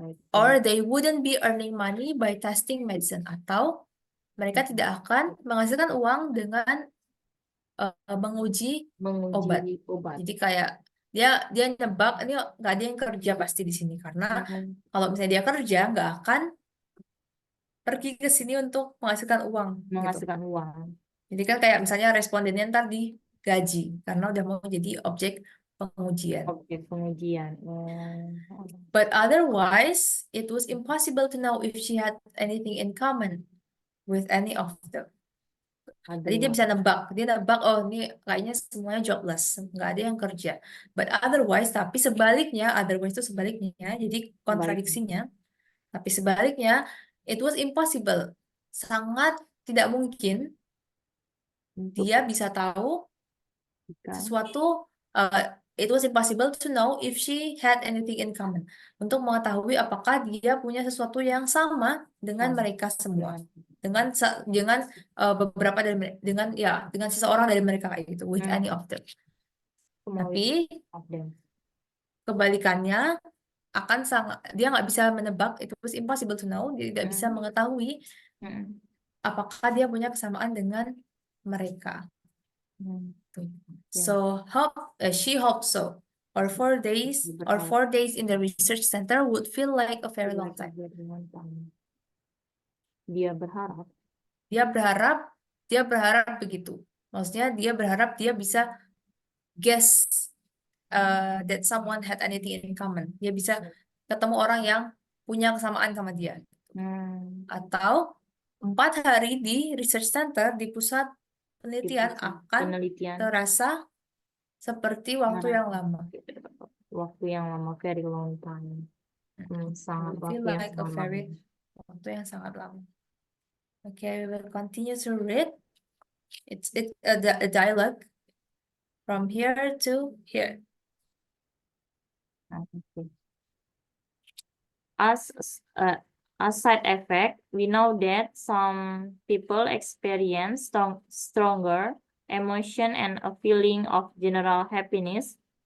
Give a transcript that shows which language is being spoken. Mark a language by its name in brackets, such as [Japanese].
[English] Or they wouldn't be earning money by testing medicine. [Indonesian] Atau mereka tidak akan menghasilkan uang dengan menguji obat. Jadi kayak dia nebak ini nggak ada yang kerja pasti di sini karena kalau misalnya dia kerja nggak akan pergi ke sini untuk menghasilkan uang. Menghasilkan uang. Jadi kan kayak misalnya respondennya ntar digaji karena udah mau jadi objek pengujian. Objek pengujian. [English] But otherwise, it was impossible to know if she had anything in common with any of them. [Indonesian] Jadi dia bisa nebak, oh ini kayaknya semuanya jobless, nggak ada yang kerja. But otherwise, tapi sebaliknya, otherwise itu sebaliknya, jadi kontradiksinya. Tapi sebaliknya, it was impossible, sangat tidak mungkin dia bisa tahu sesuatu. [English] It was impossible to know if she had anything in common. [Indonesian] Untuk mengetahui apakah dia punya sesuatu yang sama dengan mereka semua. Dengan beberapa dari dengan seseorang dari mereka kayak gitu, with any of them. Tapi kebalikannya dia nggak bisa menebak, it was impossible to know, dia tidak bisa mengetahui apakah dia punya kesamaan dengan mereka. [English] So she hoped so. Or 4 days in the research center would feel like a very long time. [Indonesian] Dia berharap begitu. Maksudnya dia berharap dia bisa guess that someone had anything in common. Dia bisa ketemu orang yang punya kesamaan sama dia. Atau 4 hari di research center, di pusat penelitian akan terasa seperti waktu yang lama. Waktu yang lama, very long time. Sangat Feel like waktu yang sangat lama. [English] Okay, we will continue to read. It's a dialogue from here to here. As a side effect, we know that some people experience stronger emotion and a feeling of general happiness.